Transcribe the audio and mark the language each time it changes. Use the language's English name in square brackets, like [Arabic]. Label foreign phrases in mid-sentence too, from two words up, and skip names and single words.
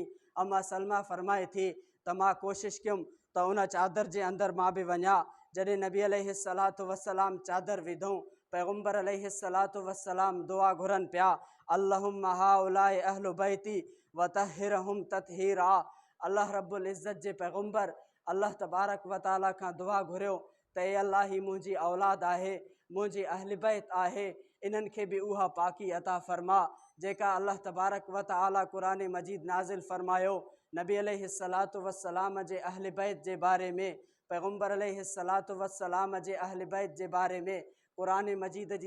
[Sindhi] अम्मा सलमा फरमाए थी त मां कोशिशि कयुमि त उन चादर जे अंदरि मां बि वञा। जॾहिं नबी [Arabic] عليه الصلاة والسلام [Sindhi] चादर विधऊं, पैगम्बर [Arabic] عليه الصلاة والسلام [Sindhi] दुआ घुरनि पिया, [Arabic] اللهم هؤلاء أهل بيتي وطهرهم تطهيرا. الله رب العزة [Sindhi] जे पैगम्बर [Arabic] الله تبارك وتعالى [Sindhi] खां दुआ घुरियो त ए अल्लाह ही मुंहिंजी औलाद आहे, मुंहिंजी अहल बैत आहे, इन्हनि खे बि उहा पाकी अता फ़रमा जेका [Arabic] الله تبارك وتعالى [Sindhi] कुरान मजीद नाज़िल फरमायो। नबी [Arabic] عليه الصلاة والسلام [Sindhi] जे अहल बैत जे बारे में, पैगम्बर [Arabic] عليه الصلاة والسلام [Sindhi] जे अहल बैत जे बारे में कुरान मजीद जी